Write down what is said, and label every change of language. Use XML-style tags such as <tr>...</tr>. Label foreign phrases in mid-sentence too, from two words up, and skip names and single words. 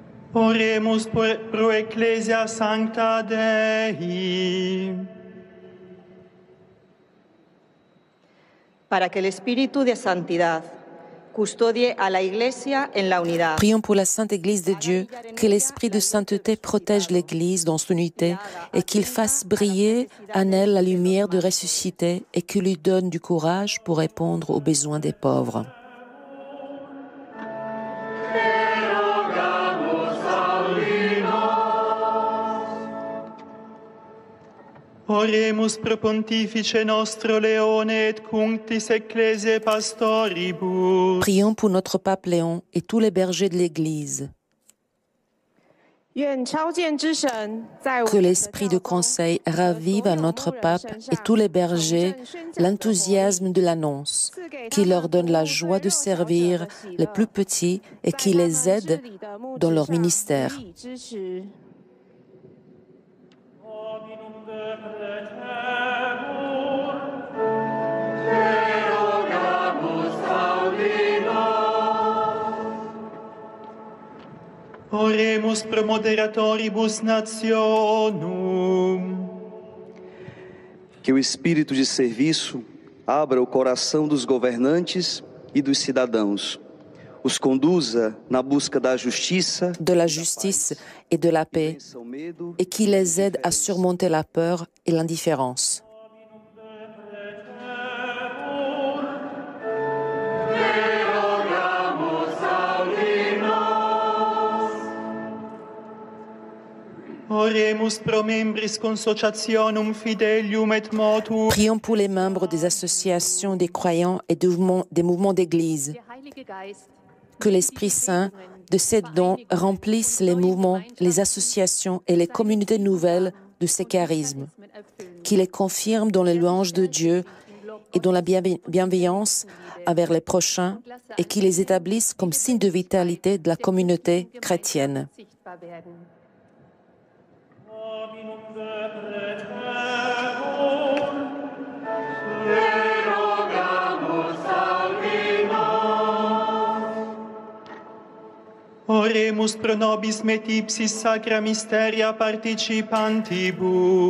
<la>Oremus pro Ecclesia Sancta Dei.</la> <es>Para que el Espíritu de Santidad custodie a la Iglesia en la unidad.</es> <fr>Prions pour la Sainte Église de Dieu, que l'Esprit de sainteté protège l'Église dans son unité et qu'il fasse briller en elle la lumière de ressuscité et qu'il lui donne du courage pour répondre aux besoins des pauvres.</fr> <la>Oremus pro Pontifice nostro Leone et cunctis Ecclesiae pastoribus.</la> <fr>Prions pour notre pape Léon et tous les bergers de l'Église. Que l'esprit de conseil ravive à notre pape et tous les bergers l'enthousiasme de l'annonce, qui leur donne la joie de servir les plus petits et qui les aide dans leur ministère.</fr> <la>Oremus pro moderatoribus nationum.</la> <pt>Que o espírito de serviço abra o coração dos governantes e dos cidadãos, os conduza na busca da justiça,</pt> <fr>de la justice et de la paix, et qui les aide à surmonter la peur et l'indifférence.</fr> <la>Oremus pro membris consociationum fidelium et motu.</la> <fr>Prions pour les membres des associations des croyants et des mouvements d'église. Que l'Esprit Saint de ces dons remplisse les mouvements, les associations et les communautés nouvelles de ces charismes. Qu'il les confirme dans les louanges de Dieu et dans la bienveillance envers les prochains et qu'il les établisse comme signe de vitalité de la communauté chrétienne.</fr> <la>Oremus pro nobis metipsis sacra mysteria participantibus.</la>